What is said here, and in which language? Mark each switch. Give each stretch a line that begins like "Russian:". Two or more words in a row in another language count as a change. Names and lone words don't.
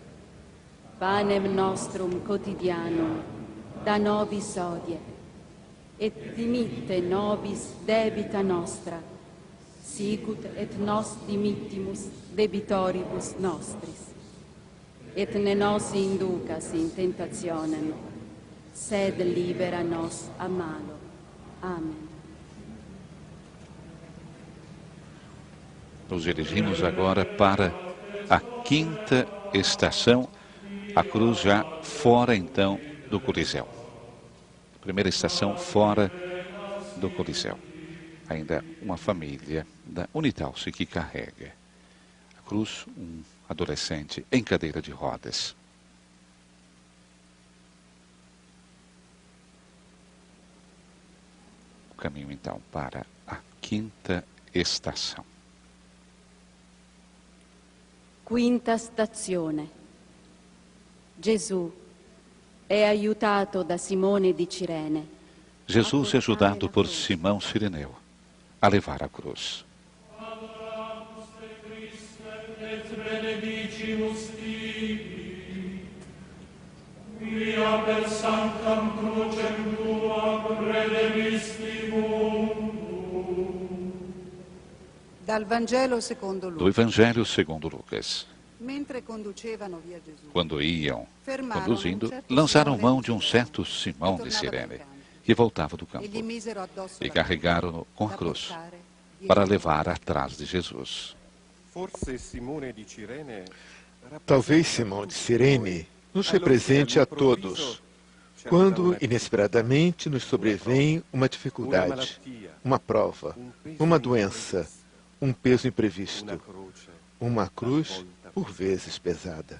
Latin: Panem nostrum quotidianum da nobis hodie, et dimitte nobis debita nostra, sicut et nos dimittimus debitoribus nostris. Et ne nos inducas in tentationem, sed libera nos a malo. Amen.
Portuguese: Nos dirigimos agora para a quinta estação, a cruz já fora então do Coliseu. Primeira estação fora do Coliseu. Ainda uma família da Unitalse que carrega a cruz, um adolescente em cadeira de rodas. O caminho então para a quinta estação.
Italian: Quinta stazione. Gesù è aiutato da Simone di Cirene.
Portuguese: Jesus é ajudado por Simão Cireneu a levar a cruz.
Latin: et benedicimus tibi, via per sanctam crucem tuam redemisti mundum.
Italian: Dal Vangelo secondo
Portuguese: Do
Italian: Luca.
Portuguese: Evangelho segundo Lucas.
Italian: Mentre conducevano via Gesù,
Portuguese: Quando iam
Italian: fermarono
Portuguese: conduzindo,
Italian: un certo
Portuguese: lançaram
Italian: Simone
Portuguese: mão
Italian: di
Portuguese: de um
Italian: Cirene,
Portuguese: certo Simão
Italian: che
Portuguese: de
Italian: tornava dal
Portuguese: Cirene,
Italian: campo,
Portuguese: que voltava do
Italian: e
Portuguese: campo,
Italian: gli misero addosso
Portuguese: e
Italian: la
Portuguese: carregaram-no com a
Italian: da
Portuguese: cruz
Italian: portare
Portuguese: para levar atrás de Jesus.
Italian: Forse Simone di Cirene
Portuguese: Talvez Simão de Cirene nos represente a todos quando inesperadamente nos sobrevém uma dificuldade, uma prova, uma doença, um peso imprevisto, uma cruz por vezes pesada.